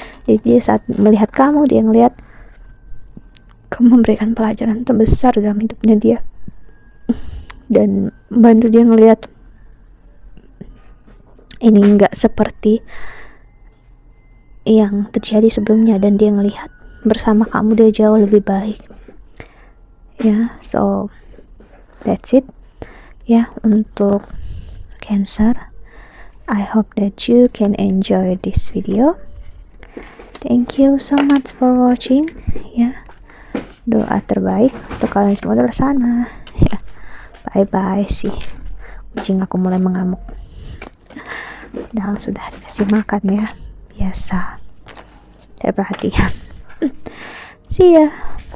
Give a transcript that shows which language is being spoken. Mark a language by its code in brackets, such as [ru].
[id] Jadi dia saat melihat kamu, dia ngelihat kamu memberikan pelajaran terbesar dalam hidupnya dia, dan bantu dia ngelihat ini enggak seperti yang terjadi sebelumnya, dan dia ngelihat bersama kamu dia jauh lebih baik ya. [en] So that's it [id] ya untuk [en] Cancer. I hope that you can enjoy this video. Thank you so much for watching ya. [id] Doa terbaik untuk kalian semua di luar sana ya. Bye bye. Sih kucing aku mulai mengamuk, padahal sudah dikasih makan ya, biasa, tidak perhatian. [en] See ya.